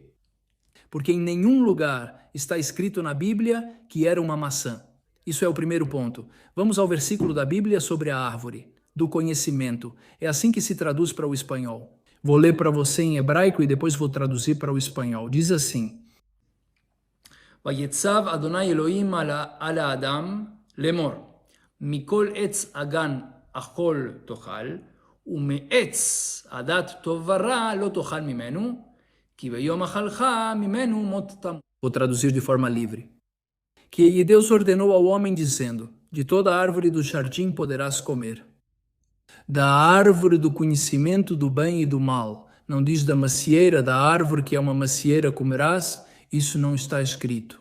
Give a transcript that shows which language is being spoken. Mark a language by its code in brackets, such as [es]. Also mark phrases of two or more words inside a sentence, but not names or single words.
[pt] Porque em nenhum lugar está escrito na Bíblia que era uma maçã. Isso é o primeiro ponto. Vamos ao versículo da Bíblia sobre a árvore, do conhecimento. É assim que se traduz para o espanhol. Vou ler para você em hebraico e depois vou traduzir para o espanhol. Diz assim: [he] ויצו ה' אלהים על האדם לאמר. מכל עץ הגן אכול תאכל, ומעץ הדת טוב ורע לא תאכל ממנו, כי ביום אכלך ממנו מות תמות. [pt] Vou traduzir de forma livre. Que Deus ordenou ao homem dizendo: de toda árvore do jardim poderás comer. Da árvore do conhecimento do bem e do mal. Não diz da macieira, da árvore que é uma macieira comerás. Isso não está escrito.